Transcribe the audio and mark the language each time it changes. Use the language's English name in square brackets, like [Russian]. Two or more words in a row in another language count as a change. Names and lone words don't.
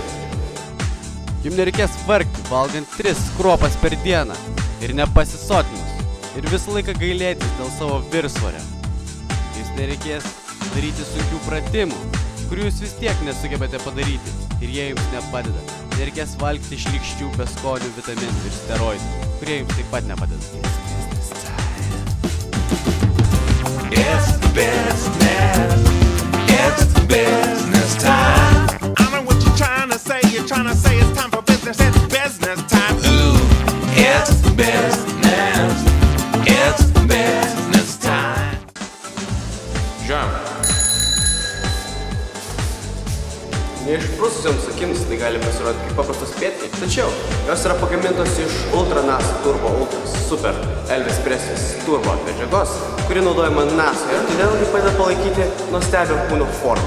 [Lithuanian] Jums nereikės vargti, valgant 3 kruopas per dieną ir nepasisotinus. Ir visą laiką gailėtis dėl savo viršsvorio. Jums nereikės daryti sunkių pratimų, kurių jūs vis tiek nesugebate padaryti ir jie jums nepadeda. Nereikės valgyti šlykščių beskonių vitaminų ir steroidų, kurie jums taip pat nepadeda. [English] It's business. It's business time. I know what you're trying to say. You're trying to say it's time for business. It's business time. Ooh, it's business. It's business time. [Lithuanian] Žiūrėjom. Neišprususioms akims tai gali pasirodyti kaip paprastos pėdkelnės, tačiau jos yra pagamintos iš Ultra NASA Turbo Ultra Super Elvis Presley Turbo medžiagos, kuri naudojama NASA ir todėl ji padeda palaikyti nuostabią kūno formą.